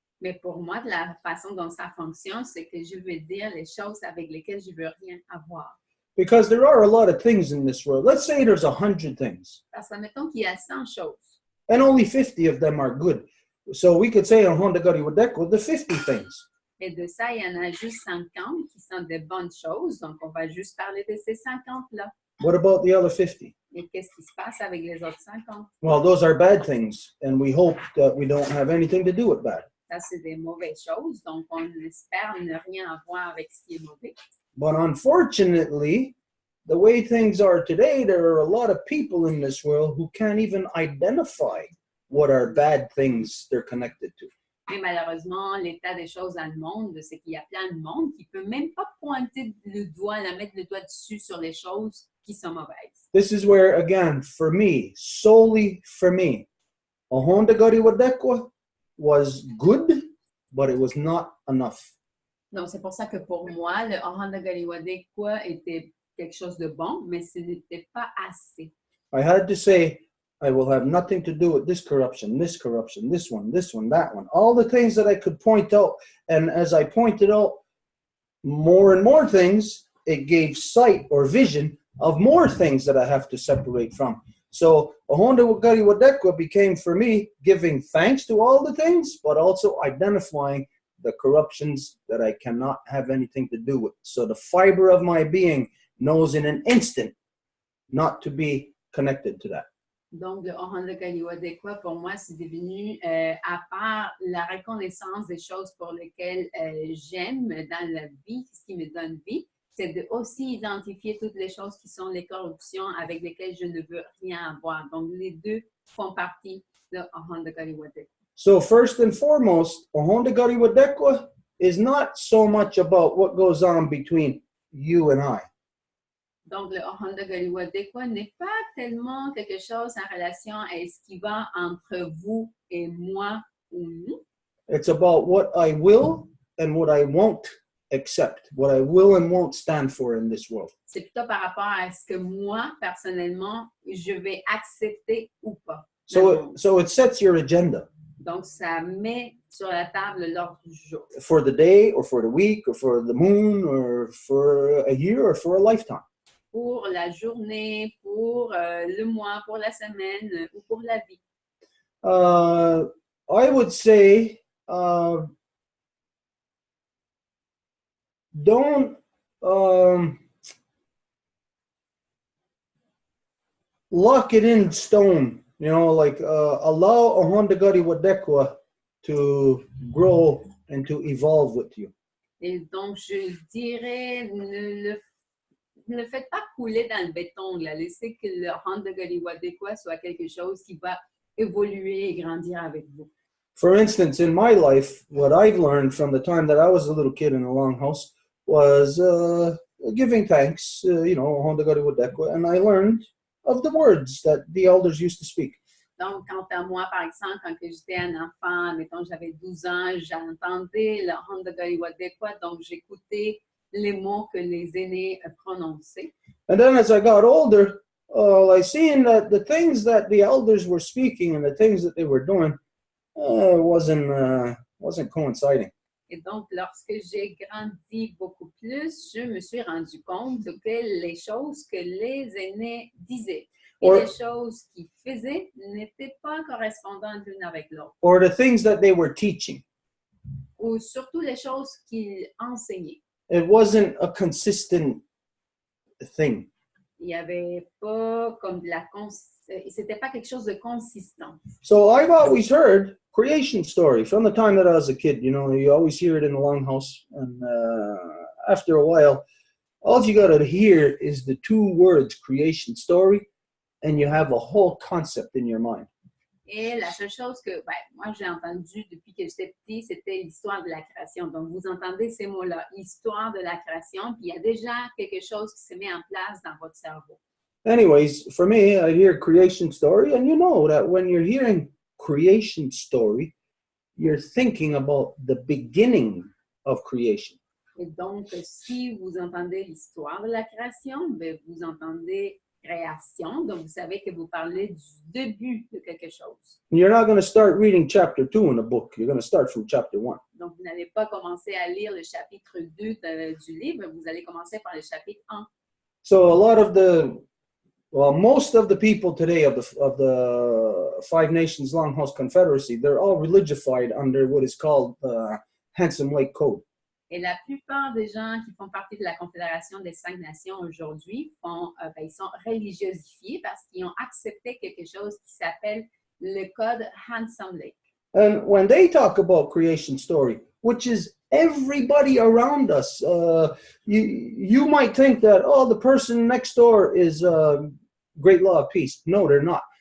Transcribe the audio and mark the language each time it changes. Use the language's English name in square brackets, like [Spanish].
[French] Mais pour moi, de la façon dont ça fonctionne, c'est que je veux dire les choses avec lesquelles je ne veux rien avoir. [English] Because there are a lot of things in this world. Let's say there's 100 things. [French] Parce que mettons qu'il y a 100 choses. [English] And only 50 of them are good. So we could say on Honda Gari Wadeko, the 50 things. [French] Et de ça, il y en a juste 50 qui sont de bonnes choses. Donc, on va juste parler de ces 50-là. [English] What about the other 50? [French] Et qu'est-ce qui se passe avec les autres 50? [English] Well, those are bad things. And we hope that we don't have anything to do with bad. [French] Ça, c'est des mauvaises choses. Donc, on espère ne rien avoir avec ce qui est mauvais. [English] But unfortunately, the way things are today, there are a lot of people in this world who can't even identify what are bad things they're connected to. [French] Mais malheureusement, l'état des choses dans le monde, c'est qu'il y a plein de monde qui ne peut même pas pointer le doigt, mettre le doigt dessus sur les choses qui sont mauvaises. [English] This is where, again, for me, solely for me, a Honda Gari Wadeko was good, but it was not enough. [French] Donc, c'est pour ça que pour moi, le Honda Gari Wadeko était quelque chose de bon, mais ce n'était pas assez. [English] I had to say, I will have nothing to do with this corruption, this one, that one. All the things that I could point out. And as I pointed out more and more things, it gave sight or vision of more things that I have to separate from. So a Honda Gari Wadeko became for me giving thanks to all the things, but also identifying the corruptions that I cannot have anything to do with. So the fiber of my being knows in an instant not to be connected to that. [French] Donc, le Honda Gari Wadeko, pour moi, c'est devenu, à part la reconnaissance des choses pour lesquelles j'aime dans la vie, ce qui me donne vie, c'est de aussi identifier toutes les choses qui sont les corruptions avec lesquelles je ne veux rien avoir. Donc, les deux font partie de Honda Gari Wadeko. [English] So first and foremost, a Honda Gari Wadeko is not so much about what goes on between you and I. [French] Donc, le Honda Galiwadekwa n'est pas tellement quelque chose en relation à ce qui va entre vous et moi ou nous. [English] It's about what I will and what I won't accept, what I will and won't stand for in this world. [French] C'est plutôt par rapport à ce que moi, personnellement, je vais accepter ou pas. [English] So it sets your agenda [French] Donc, ça met sur la table l'ordre du jour. [English] for the day or for the week or for the moon or for a year or for a lifetime. [French] Pour la journée, pour le mois, pour la semaine ou pour la vie. [English] I would say don't lock it in stone. You know, like allow a Honda Gari Wadekwa to grow and to evolve with you. [French] Et donc, je dirais, ne le faites pas couler dans le béton. Là. Laissez que le Honda Galiwadekwa soit quelque chose qui va évoluer et grandir avec vous. [English] For instance, in my life, what I've learned from the time that I was a little kid in the Longhouse was giving thanks, Honda Gari Wadekwa, and I learned of the words that the elders used to speak. [French] Donc, quant à moi, par exemple, quand j'étais un enfant, mettons, j'avais 12 ans, j'entendais le Honda Galiwadekwa, donc j'écoutais les mots que les aînés prononçaient. [English] And then as I got older, I seen that the things that the elders were speaking and the things that they were doing wasn't coinciding. [French] Et donc, lorsque j'ai grandi beaucoup plus, je me suis rendu compte que les choses que les aînés disaient et les choses qu'ils faisaient n'étaient pas correspondantes l'une avec l'autre. [English] Or the things that they were teaching. [French] Ou surtout les choses qu'ils enseignaient. [English] It wasn't a consistent thing. [French] Il n'y avait pas comme de la c'était pas quelque chose de consistant. [English] So I've always heard creation story from the time that I was a kid. You know, you always hear it in the Longhouse, and after a while, all you gotta hear is the two words creation story, and you have a whole concept in your mind. [French] Et la seule chose que moi j'ai entendu depuis que j'étais petit, c'était l'histoire de la création. Donc vous entendez ces mots-là, histoire de la création, puis il y a déjà quelque chose qui se met en place dans votre cerveau. [English] Anyways, for me, I hear creation story, and you know that when you're hearing creation story, you're thinking about the beginning of creation. [French] Et donc, si vous entendez l'histoire de la création, bien, vous entendez création, donc vous savez que vous parlez du début de quelque chose. [English] You're not going to start reading chapter 2 in a book. You're going to start from chapter 1. [French] Donc, vous n'allez pas commencer à lire le chapitre 2 du livre, vous allez commencer par le chapitre 1. [English] So a lot of most of the people today of the Five Nations Longhouse Confederacy, they're all religified under what is called the Handsome Lake Code. [French] Et la plupart des gens qui font partie de la Confédération des 5 Nations aujourd'hui, ils sont religiosifiés parce qu'ils ont accepté quelque chose qui s'appelle le Code Handsome Lake. [English] And when they talk about creation story, which is everybody around us, you might think that, the person next door is Great Law of Peace. No, they're not.